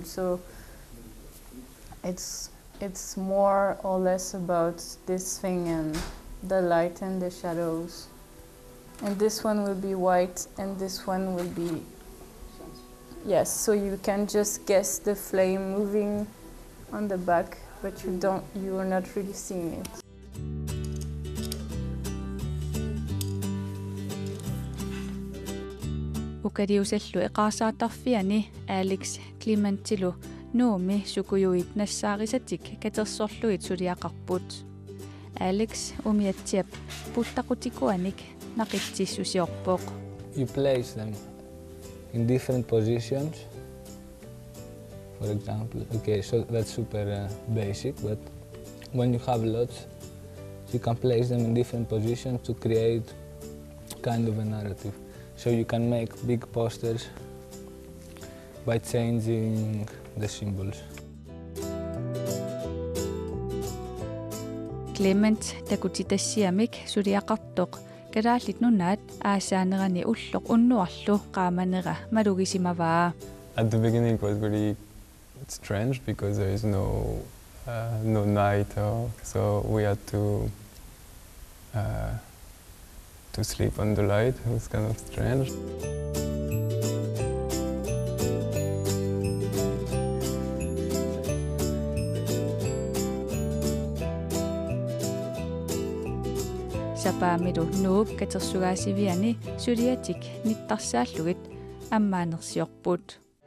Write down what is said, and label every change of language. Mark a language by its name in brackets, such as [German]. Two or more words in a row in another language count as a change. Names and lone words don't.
[English] So it's more or less about this thing and the light and the shadows. And this one will be white, and this one will be, yes, so you can just guess the flame moving on the back, but you are not really seeing it. [Kalaallisut] Ukadiusellu eqaasaattarfiani Alex Clementilu nuumi sukujuit nassaaqisatik katersorluit suliaqarput. Alex umiatsiap puttaqutikuanik naqittissusiorpoq. [English] You place them in different positions. For example, okay, so that's super basic, but when you have lots, you can place them in different positions to create kind of a narrative. So you can make big posters by changing the symbols. [Kalaallisut] Clement takutitassiamik suliaqartoq karaallit nunaat aasaanerani ulloq unnuarlu qaamanera malugisimavaa. [English] At the beginning it was very strange because there is no night, so we had to sleep on the light. It was kind of strange. [Kalaallisut] Sapaamilu nuup katersugaasiviani suliatik nittarsaallugit ammaanersiorput.